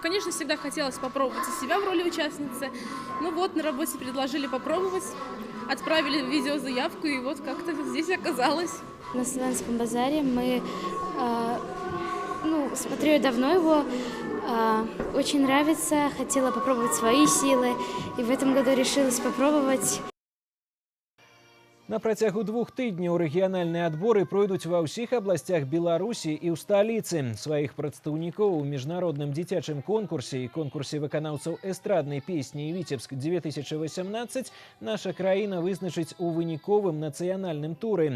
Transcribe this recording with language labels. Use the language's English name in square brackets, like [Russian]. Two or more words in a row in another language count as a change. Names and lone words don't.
[Russian] Конечно, всегда хотелось попробовать себя в роли участницы. Ну вот, на работе предложили попробовать, отправили видеозаявку, и вот как-то здесь оказалась. На Славянском базаре мы, смотрю я давно его, очень нравится, хотела попробовать свои силы, и в этом году решилась попробовать. [Belarusian] На працягу 2 тыдняў рэгіянальныя адборы пройдуць ва ўсіх абласцях Беларусі і ў сталіцы. Сваіх прадстаўнікоў у міжнародным дзіцячым конкурсе і конкурсе выканаўцаў эстраднай песні «Витебск-2018» наша краіна вызначыць у выніковым нацыянальным туры.